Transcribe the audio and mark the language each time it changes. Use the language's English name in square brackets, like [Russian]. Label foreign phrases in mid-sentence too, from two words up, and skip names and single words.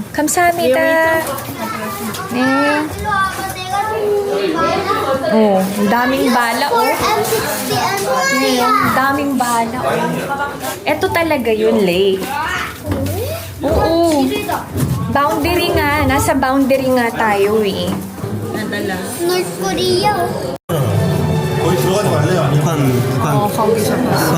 [Filipino] Kamsamida. Oh, daming bala, oh. Daming bala, oh. Ito talaga yun, Lay. Oo. Boundary nga. Nasa boundary nga tayo, eh. Nadala. North Korea. [Korean] 거기 들어가지 말래요. [Filipino] Oh, kausap mo.